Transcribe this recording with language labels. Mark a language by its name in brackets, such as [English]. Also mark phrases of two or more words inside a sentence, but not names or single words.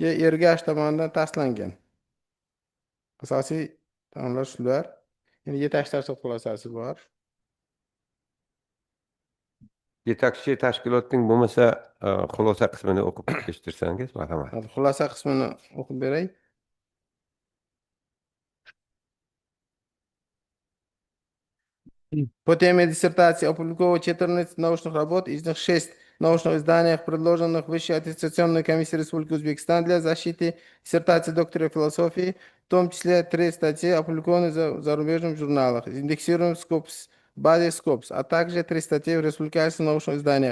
[Uzbek] Ergash tomonidan tasdiqlangan. Asosiy ta'limlar shular. Endi yetakchi tashkilot xulosasi bor. Yetakchi tashkilotning bo'lmasa xulosa qismini o'qib eshittirsangiz, marhamat. Xulosa qismini o'qib beray. [Russian] По теме диссертации опубликовано 14 научных работ, из них 6 научных изданиях, предложенных Высшей аттестационной комиссией Республики Узбекистан для защиты диссертации доктора философии, в том числе 3 статьи, опубликованные в зарубежных журналах, индексируем Scopus, базе Scopus, а также 3 статьи в республиканских научных изданиях.